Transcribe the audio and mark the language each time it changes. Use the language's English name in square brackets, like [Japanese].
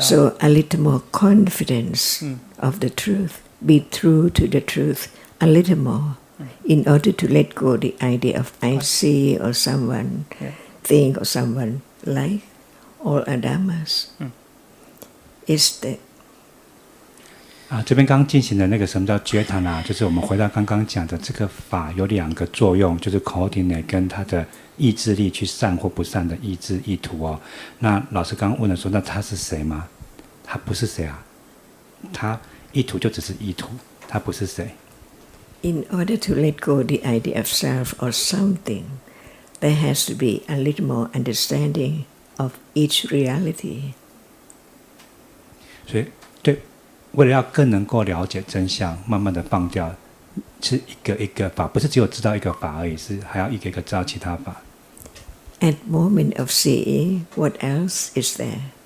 [English] So a little more confidence of the truth. Be true to the truth a little more in order to let go the idea of I see or someone think or someone like all Dhammas. Is the [Chinese] 这边刚刚进行的那个什么叫觉察呢？就是我们回到刚刚讲的这个法有两个作用，就是 coordinate 跟它的意志力去善或不善的意志意图哦。那老师刚刚问了说，那他是谁吗？他不是谁啊，他意图就只是意图，他不是谁。 [English] In order to let go the idea of self or something, there has to be a little more understanding of each reality. [Chinese] 所以，对，为了要更能够了解真相，慢慢的放掉，是一个一个法，不是只有知道一个法而已，是还要一个一个知道其他法。 [English] At moment of seeing, what else is there?